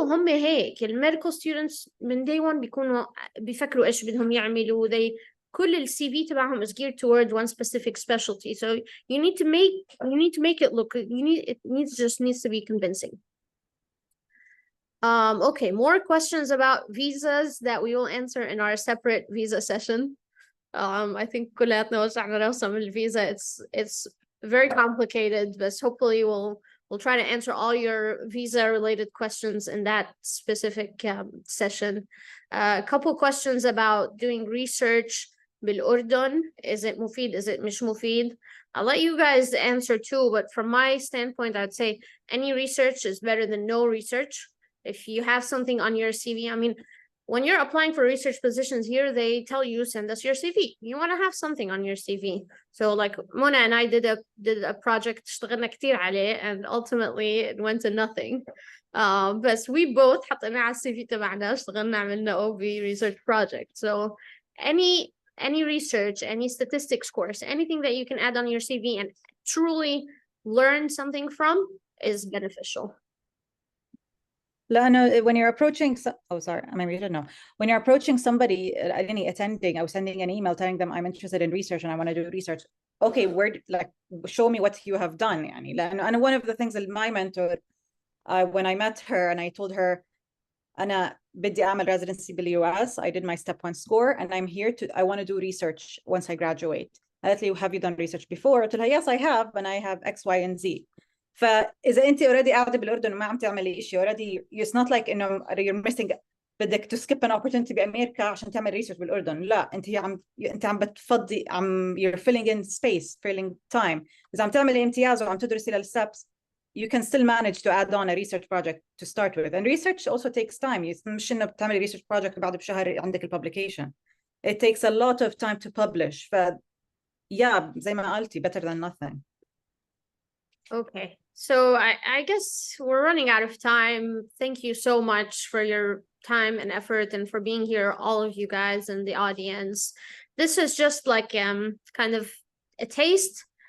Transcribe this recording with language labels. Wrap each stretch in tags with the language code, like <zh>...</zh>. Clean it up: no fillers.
<ar>هم هيك</ar> <en>medical students</en> <ar>من</ar> <en>day one</en> <ar>بيكونوا بيفكروا ايش بدهم يعملوا. كل السي في تبعهم</ar> <en>is geared toward one specific specialty. So you need to make it look, it needs to be convincing. Okay, more questions about visas that we will answer in our separate visa session. I think</en> <ar>كلاتنا وسعنا راسنا من الفيزا.</ar> <en>It's very complicated, but hopefully we'll try to answer all your visa related questions in that specific session. A couple questions about doing research</en> <ar>بالأردن.</ar> <en>Is it</en> <ar>مفيد?</ar> <en>Is it</en> <ar>مش مفيد?</ar> <en>I'll let you guys answer too, but from my standpoint, I'd say any research is better than no research. If you have something on your CV, I mean, when you're applying for research positions here, they tell you, send us your CV. You want to have something on your CV. So like Mona and I did a project</en> <ar>اشتغلنا كتير عليه,</ar> <en>and ultimately it went to nothing. But we both</en> <ar>حطينا على السي في تبعنا اشتغلنا عملنا</ar> <en>OB research project. So any research, any statistics course, anything that you can add on your CV and truly learn something from is beneficial.</en> <ar>لأنه</ar> <en>when you're approaching maybe you don't know, when you're approaching somebody, any attending or sending an email telling them I'm interested in research and I want to do research, okay, show me what you have done.</en> <ar>يعني لأنه</ar> <en>one of the things that my mentor, when I met her and I told her</en> <ar>أنا بدي أعمل</ar> <en>residency بالUS, I did my step 1 score and I want to do research once I graduate.</en> <ar>قالت لي</ar> <en>have you done research before?</en> <ar>قلت لها</ar> <en>yes I have, and I have X, Y and Z.</en> <ar>فإذا أنت already قاعدة بالأردن وما عم تعملي إشي already,</ar> <en>it's not like</en> <ar>إنه</ar> <en>you're missing,</en> <ar>بدك</ar> <en>to skip an opportunity</en> <ar>بأمريكا عشان تعمل research بالأردن. لا، أنت عم بتفضي،</ar> <en>you're filling in space, filling time.</en> <ar>إذا عم تعملي امتياز وعم تدرسي للsteps,</ar> <en>you can still manage to add on a research project to start with. And research also takes time.</en> <ar>مش إنه بتعملي</ar> <en>research project</en> <ar>وبعد بشهر عندك publication.</ar> <en>It takes a lot of time to publish. Yeah,</en> <ar>زي ما قلتي,</ar> <en>better than nothing. Okay, so I guess we're running out of time. Thank you so much for your time and effort and for being here, all of you guys in the audience. This is just like kind of a taste</en>